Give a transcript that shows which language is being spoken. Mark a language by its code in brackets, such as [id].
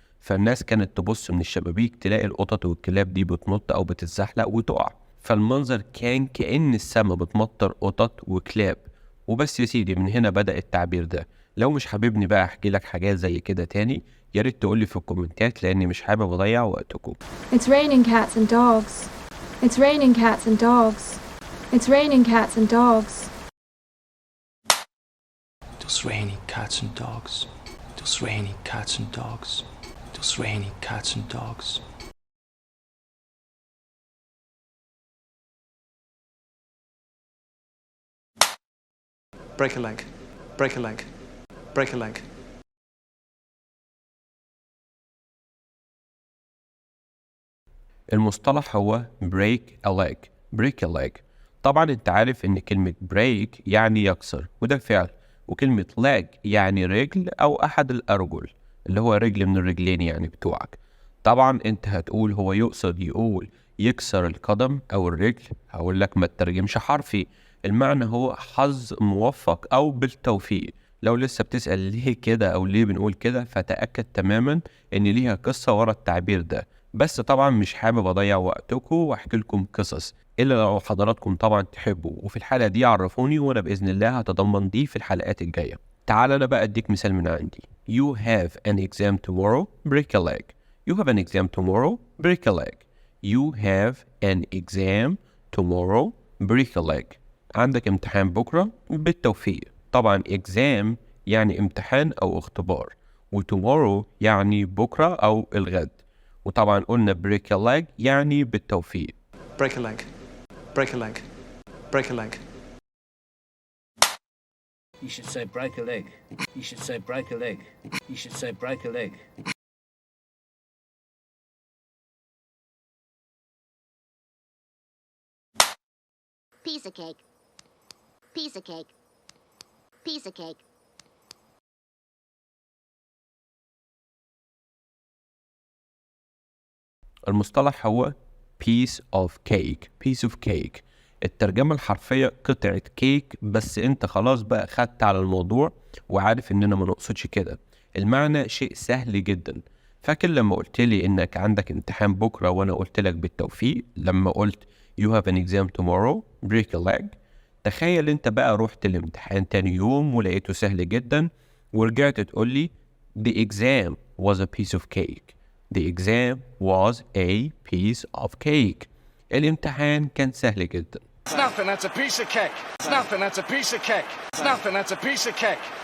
[ar] فالناس كانت تبص من الشبابيك تلاقي القطط والكلاب دي بتنط أو بتتزحلق وتقع، فالمنظر كان كأن السما بتمطر قطط وكلاب. وبس يا سيدي، من هنا بدأ التعبير ده. لو مش حاببني بقى أحكي لك حاجات زي كده تاني يا ريت تقولي في الكومنتات، لأني مش حابب أضيع وقتكم. [en] It's raining cats and dogs. It's raining cats and dogs. It's raining cats and dogs. It's raining cats and dogs. It's raining cats and dogs. It's raining cats and dogs. Break a leg. Break a leg. Break a leg. [ar] المصطلح هو [en] break a leg. break a leg. [ar] طبعا انت عارف ان كلمة break يعني يكسر وده فعل، وكلمة leg يعني رجل او احد الارجل اللي هو رجل من الرجلين يعني بتوعك. طبعا انت هتقول هو يقول يكسر القدم او الرجل، هقول لك ما تترجمش حرفي. المعنى هو حظ موفق او بالتوفيق. لو لسه بتسأل ليه كده او ليه بنقول كده فتأكد تماما ان ليها قصة ورا التعبير ده، بس طبعا مش حابب اضيع وقتكم واحكي لكم قصص الا لو حضراتكم طبعا تحبوا، وفي الحلقة دي عرفوني وانا باذن الله هتضمن دي في الحلقات الجاية. تعال انا بقى اديك مثال من عندي. [en] You have an exam tomorrow, break a leg. You have an exam tomorrow, break a leg. You have an exam tomorrow, break a leg. [ar] عندك امتحان بكرة بالتوفيق. طبعا exam يعني امتحان او اختبار، وtomorrow يعني بكرة او الغد، وطبعا قلنا [en] break a leg [ar] يعني بالتوفيق. [en] Break a leg. Break a leg. Break a leg. You should say break a leg. You should say break a leg. You should say break a leg. Piece of cake. Piece of cake. Piece of cake. [ar] المصطلح هو [en] piece of cake. piece of cake. [ar] الترجمة الحرفية قطعة كيك، بس انت خلاص بقى خدت على الموضوع وعارف اننا ما نقصدش كده. المعنى شيء سهل جدا. فاكر لما قلت لي انك عندك امتحان بكرة وانا قلت لك بالتوفيق لما قلت [en] you have an exam tomorrow, break a leg؟ [ar] تخيل انت بقى رحت الامتحان تاني يوم ولقيته سهل جدا ورجعت تقول لي [en] The exam was a piece of cake. The exam was a piece of cake. [ar] الامتحان كان سهل جدا. [en] It's nothing, that's a piece of cake. It's nothing, that's a piece of cake. It's nothing, that's a piece of cake.